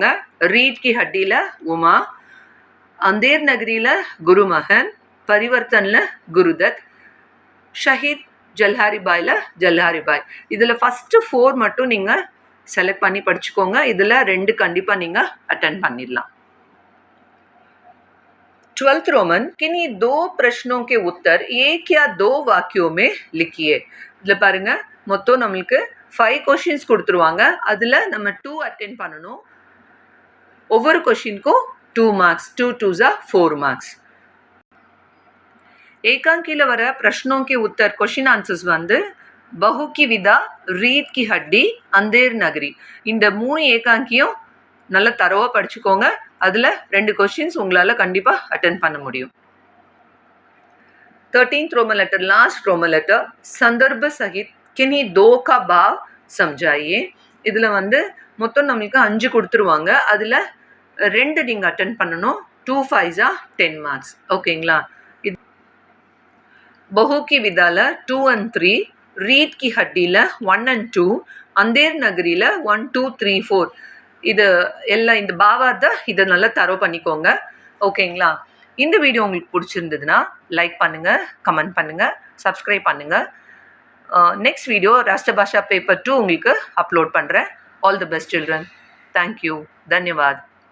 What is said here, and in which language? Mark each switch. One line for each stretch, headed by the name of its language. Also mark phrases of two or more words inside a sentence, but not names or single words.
Tamil: रीढ़ की हड्डीல उमा, अंधेर नगरीல गुरुमहन, परिवर्तनல गुरुदत्त, शहीद जलहारी बाईல जलहारी बाई. இதுல ஃபர்ஸ்ட் 4 மட்டும் நீங்க செலக்ட் பண்ணி படிச்சுக்கோங்க. இதுல 2 கண்டிப்பா நீங்க அட்டெண்ட் பண்ணிடலாம்.
Hindi: 12th रोमन किन्हीं 2 प्रश्नों के उत्तर 1 या 2 वाक्यों में लिखिए.
Tamil: இதுல பாருங்க மொத்தம் நம்மளுக்கு 5 क्वेश्चंस கொடுத்துருவாங்க. அதுல நம்ம 2 அட்டெண்ட் பண்ணணும். ஒவ்வொரு क्वेश्चनக்கும் 2 marks.
English: 2 2s are 4 marks.
Hindi: एकांकीல வர प्रश्नों के उत्तर
English: question answers
Hindi: வந்து बहू की विदा, रीढ़ की हड्डी, अंधेर नगरी.
Tamil: இந்த 3 ஏகாங்கியும் நல்லா தரவா படிச்சுக்கோங்க. அதுல 2 क्वेश्चंस உங்களால கண்டிப்பா அட்டெண்ட் பண்ண முடியும்.
English: 13th Roman letter last Roman letter
Hindi: संदर्भ सहित किन्हीं 2 का भाव समझाइए.
Tamil: இதுல வந்து மொத்தம் நமக்கு 5 கொடுத்துருவாங்க. அதுல 2 நீங்க அட்டெண்ட் பண்ணணும்.
English: 2 5s are 10 marks.
Tamil: ஓகேங்களா? बहू की विदाல 2 and 3, रीढ़ की हड्डीல 1 and 2, अंधेर नगरीல 1 2 3 4. இது எல்லாம் இந்த பாவார்த்த இதை நல்லா தரோ பண்ணிக்கோங்க. ஓகேங்களா? இந்த வீடியோ உங்களுக்கு பிடிச்சிருந்ததுன்னா லைக் பண்ணுங்க, கமெண்ட் பண்ணுங்க, சப்ஸ்கிரைப் பண்ணுங்க.
English: next video
Tamil: ராஷ்டிரபாஷா பேப்பர் 2 உங்களுக்கு அப்லோட் பண்ணுறேன்.
English: All the best children. Thank you. தன்யவாத்.